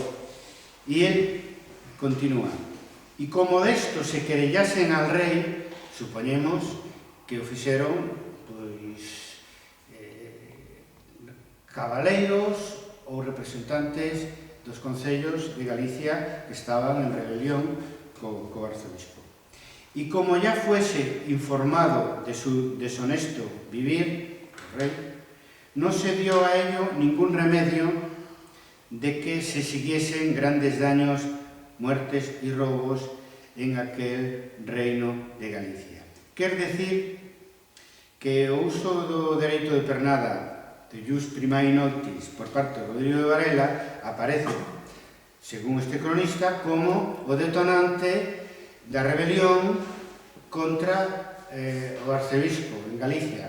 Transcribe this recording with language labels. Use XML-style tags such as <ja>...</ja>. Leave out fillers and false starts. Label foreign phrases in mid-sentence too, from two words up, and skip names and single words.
<gl>E el continúa:</gl> <es>e como desto se querellasen al rei,</es> <gl>supoñemos que o fixeron pois cabaleiros ou representantes dos concellos de Galicia que estaban en rebelión co arzobispo.</gl> <es>E como ya fuese informado de su deshonesto vivir, el rey, no se dio a ello ningún remedio de que se siguiesen grandes daños, muertes y robos en aquel reino de Galicia.</es> <gl>Quer decir que o uso do dereito de pernada de</gl> <la>jus primae noctis</la> <gl>por parte de Rodrigo de Varela aparece, según este cronista, como o detonante da rebelión contra o arcebispo en Galicia.</gl>